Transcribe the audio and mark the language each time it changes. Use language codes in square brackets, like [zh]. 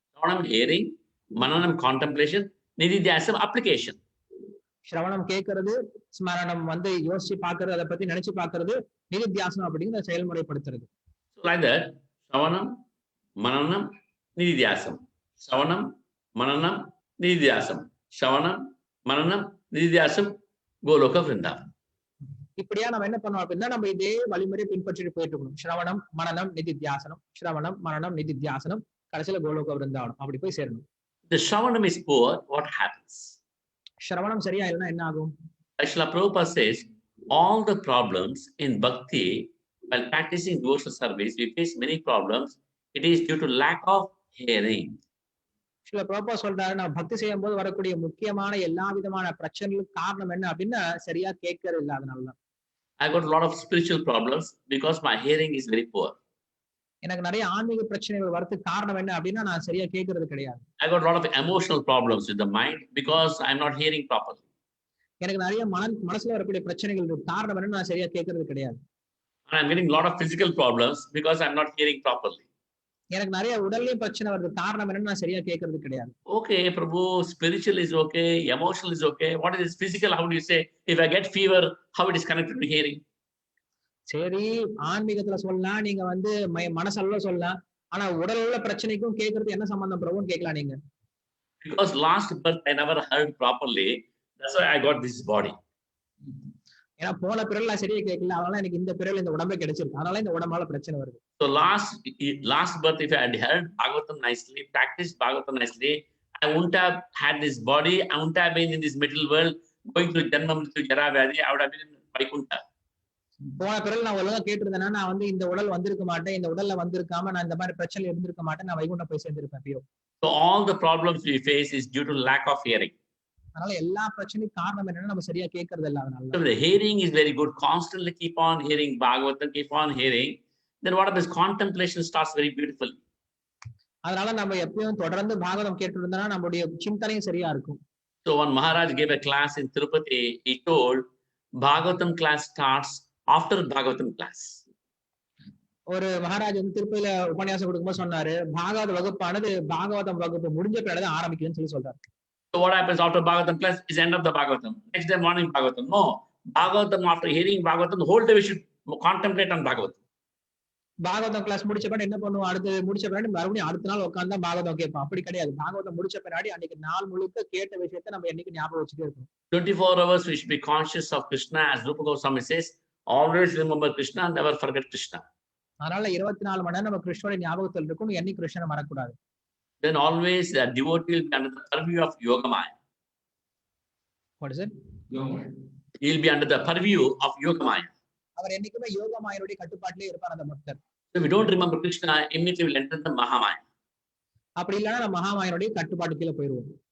[en] Shravanam hearing, Mananam contemplation, Nididhyasam application. [ta] ஸ்ரவணம் கேட்கறது, ஸ்மரணம் வந்து யோசிச்சு பாக்குறது, அதை பத்தி நினைச்சு பாக்குறது, நிதித்தியாசனம் அப்படிங்கிற செயல்முறைப்படுத்துறது. [en] So like that, Shravanam, Mananam, Nididhyasam. Shravanam, Mananam, Nididhyasam. Shravanam, Mananam, Nididhyasam, Goloka Vrindavan. [ta] இப்படியா நம்ம என்ன பண்ணோம் அப்படின்னா, நம்ம இதே வழிமுறையை பின்பற்றிட்டு போயிட்டு இருக்கணும். ஸ்ரவணம், மனனம், நிதித்தியாசனம், ஸ்ரவணம், மனனம், நிதித்தியாசனம், கடைசியில கோலோக விருந்தாவனம், அப்படி போய் சேரணும். [en] The Shravanam is poor, what happens? [ta] ஸ்ரவணம் சரியா இல்லைன்னா என்ன ஆகும்? [en] Srila Prabhupada says, all the problems in bhakti, while practicing devotional service, we face many problems. It is due to lack of hearing. [ta] சில பிரபா சொல்றாரு, நான் பக்தி செய்யும் போது வரக்கூடிய முக்கியமான எல்லா விதமான பிரச்சனைகளுக்கு காரணம் என்ன அப்படின்னா, சரியா கேட்கறது இல்லாதனாலதான். [en] I got a lot of spiritual problems because my hearing is very poor. [ta] எனக்கு நிறைய ஆன்மீக பிரச்சனைகள் வரதுக்கு காரணம் என்ன அப்படின்னா, நான் சரியா கேட்கறது கிடையாது. [en] I got a lot of emotional problems with the mind because I'm not hearing properly. [ta] எனக்கு நிறைய மனசுல வரக்கூடிய பிரச்சனைகள் காரணம் என்ன, நான் சரியா கேட்கறது கிடையாது. [en] And I'm getting a lot of physical problems because I'm not hearing properly. [ta] எனக்கு நிறைய உடல்லயும் பிரச்சனை வருது, காரணம் என்ன, நான் சரியா கேட்கறது கிடையாது. [en] Okay, Prabhu, spiritual is okay, emotional is okay. What is physical? How do you say? If I get fever, how it is connected to hearing? [ta] சரி, ஆன்மீகத்துல சொல்லலாம், நீங்க வந்து மனசளவுல சொல்லலாம், ஆனா உடல் உள்ள பிரச்சனைக்கும் கேட்கறது என்ன சம்பந்தம் பிரபுன்னு கேட்கலாம் நீங்க. [en] Because last birth I never heard properly, that's why I got this body. [ta] ஏன்னா போன பிறகு நான் சரியா கேட்கல, அதனால எனக்கு இந்த பிறகு இந்த உடம்பே கிடைச்சிருக்கு, அதனால இந்த உடம்பால பிரச்சனை வருது. [en] So last birth, if I had heard Bhagavatam nicely, practiced Bhagavatam nicely, I wouldn't have had this body. I wouldn't have been in this material world, going through [sa] Janma Mrityu Jara Vyadhi. [en] I would have been in Vaikuntha. [ta] போன பிறகு நான் ஒழுங்கா கேட்டிருந்தேன்னா, நான் வந்து இந்த உடல் வந்திருக்க மாட்டேன், இந்த உடல்ல வந்திருக்காம நான் இந்த மாதிரி பிரச்சனை இருந்திருக்க மாட்டேன், நான் வைகுண்டம் போய் சேர்ந்திருப்பேன் எப்பயோ. [en] So all the problems we face is due to lack of hearing. [ta] அதனால எல்லா பிரச்சனையும் காரணம் என்னன்னா, நம்ம சரியா கேட்கறது இல்ல. அதனால [en] So the hearing is very good. Constantly keep on hearing Bhagavatam, keep on hearing. Then what happens? Contemplation starts very beautifully. [ta] அதனால நம்ம எப்பயும் தொடர்ந்து பாகவதம் கேட்டு இருந்தோம்னா நம்மளுடைய சிந்தனையும் சரியா இருக்கும். [en] So when Maharaj gave a class in Tirupati, he told Bhagavatam class starts after Bhagavatam class. [ta] ஒரு மகாராஜ் வந்து திருப்பதியில உபன்யாசம் கொடுக்கும்போது சொன்னாரு, பாகவத வகுப்பானது பாகவதம் வகுப்பு முடிஞ்ச பிறகு ஆரம்பிக்குதுன்னு சொல்லி சொல்றாரு. [en] So what happens after Bhagavatam class is end of the Bhagavatam. Next day morning Bhagavatam. No, Bhagavatam, after hearing Bhagavatam, the whole day we should contemplate on Bhagavatam. [ta] Bhagavatam class முடிச்ச பின்னாடி என்ன பண்ணுவோம், அடுத்து முடிச்ச பின்னாடி மறுபடியும் அடுத்த நாள் உட்கார்ந்தா பாகவதம் கேட்போம். அப்படி கிடையாது. பாகவதம் முடிச்ச பின்னாடி அன்னைக்கு நாள் முழுக்க கேட்ட விஷயத்தை நம்ம என்னைக்கு ஞாபகம் வச்சுட்டே இருக்கோம். [en] 24 hours we should be conscious of Krishna, as Rupa Goswami says. Always remember Krishna, never forget Krishna. [ta] அதனால 24 மணி நேரம் நம்ம கிருஷ்ணனுடைய ஞாபகத்தில் இருக்கணும், என்னைக்கு கிருஷ்ணனை மறக்கக்கூடாது. [en] Then always the devotee will be under the purview of Yogamaya. What is it? He will be under the purview of Yogamaya. [ta] அவர் என்னைக்குமே யோகமாயனுடைய கட்டுப்பாட்டிலே இருப்பார் அந்த பக்தர். [en] So if we don't remember Krishna, immediately we will enter the Mahamaya. [ta] அப்படி இல்லைன்னா நம்ம மகாமாயனுடைய கட்டுப்பாட்டு கீழே போயிடுவோம்.